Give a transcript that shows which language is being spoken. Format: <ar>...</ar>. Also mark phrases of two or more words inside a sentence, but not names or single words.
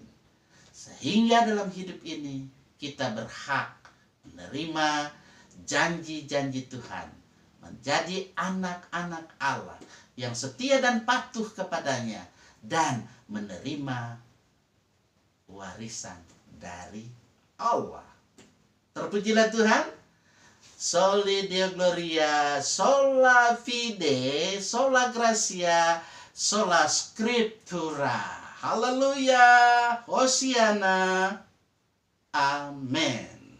<id>Sehingga dalam hidup ini kita berhak menerima janji-janji Tuhan, menjadi anak-anak Allah yang setia dan patuh kepadanya, dan menerima warisan dari Allah. Terpujilah Tuhan.</id> <la>Soli Deo Gloria, sola fide, sola gratia, sola scriptura.</la> <id>Haleluya, Hosiana, amin.</id>